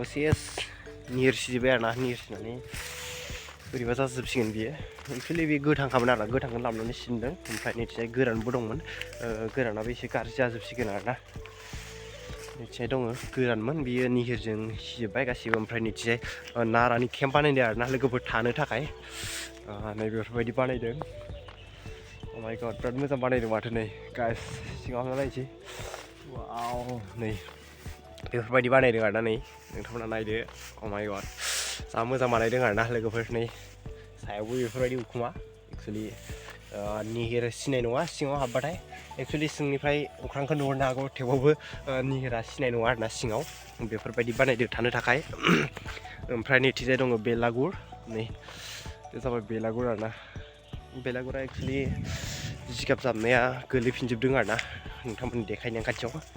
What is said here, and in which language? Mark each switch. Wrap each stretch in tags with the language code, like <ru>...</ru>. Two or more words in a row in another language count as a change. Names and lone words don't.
<brx>सेस निरसिजोब्बाय आरोना निरसिनानै बोरैबा जाजोबसिगोन बियो एक्चुअली बे गोथांखामोन आरोना गोथांखौनो लाबोनानै सिनदों ओमफ्राय नैथिहाय गोरानबो दंमोन गोरानाबो एसे गाज्रि जाजोबसिगोन आरोना नैथिहाय दङ गोरानमोन बियो निहिरजों सिजोब्बाय गासिबो ओमफ्राय नैथिहाय नारानि केम्प बानायदों आरोना लोगोफोर थानो थाखाय नै बेफोरबायदि बानायदों</brx> <en>Oh my god,</en> <brx>बिराद मोजां बानायदों माथो नै गाइस सिङाव हाबना नायनोसै वाव नै बेफोरबायदि बानायदों आरोना नै नोंथांमोना नायदो</brx> <en>Oh my god</en> <brx>जा मोजां बानायदों आरोना लोगोफोर नै सायावबो बेफोरबायदि उखुमा एक्चुअली निहिर सिनाय नङा सिङाव हाबबाथाय एक्चुअली सिंनिफ्राय अख्रांखौ नुहुरनो हागौ थेवबाबो निहिरा सिनाय नङा आरोना सिङाव बेफोरबायदि बानायदों थानो थाखाय ओमफ्राय नैथिजाय दङ बेलागुर नै बे जाबाय बेलागुर आरोना बेलागुरा एक्चुअली जिगाब जाबनाया गोलैफिनजोबदों आरोना नोंथांमोननि देखायनाया खाथियाव</brx>